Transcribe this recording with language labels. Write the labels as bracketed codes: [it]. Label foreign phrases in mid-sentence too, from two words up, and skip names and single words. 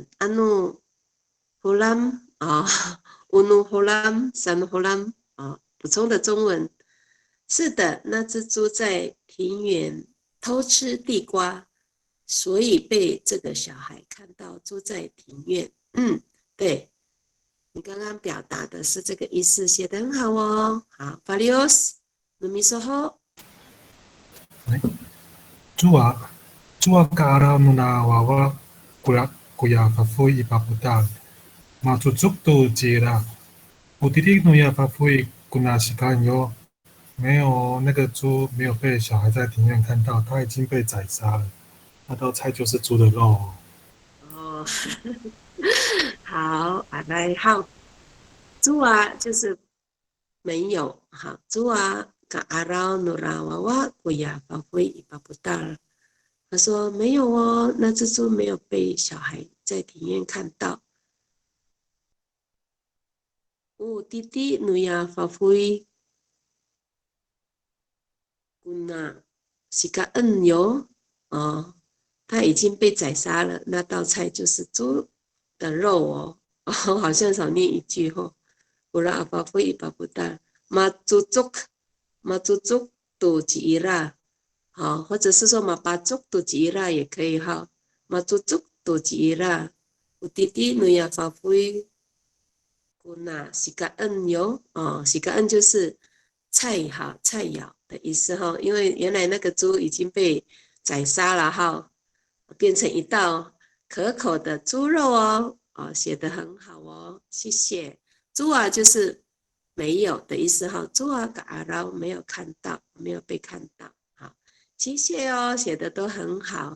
[zh] 安努呼兰乌努呼兰三呼兰补充的中文是的，那只猪在庭园偷吃地瓜，所以被这个小孩看到猪在庭院。对。你刚刚表达的是这个意思，写得很好哦。好 ，Valios， 努米说好。 [ami] Jua kara nuna wawa kuya fafui ipaputal. Matutuk tu jira. Utitik nuya fafui kuna shikanyo。 [zh] 没有，那个猪没有被小孩在庭院看到，它已经被宰杀了。那道菜就是猪的肉。哦，好，来好，猪就是没有，好，猪 [ami] ka arau nura wawa kuya fafui ipaputal。 [zh] 他说没有哦，那只猪没有被小孩在庭院看到。弟弟 [ami] nuya fafui kuna sikaan yo [zh] 他已经被宰杀了，那道菜就是猪的肉哦。好像少念一句哦。 [ami] Kura apa ipaputar macucuk tu jiira， [zh] 或者是说 [ami] mapacuk tu jiira [zh] 也可以哈。 [ami] macucuk tu jiira， utiti nuya fafui kuna sikaan yo sikaan [zh] 就是菜肴的意思哈，因为原来那个猪已经被宰杀了哈。变成一道可口的猪肉哦，写得很好哦，谢谢。猪就是没有的意思哈，猪嘎然没有看到，没有被看到，好，谢谢哦，写的都很好。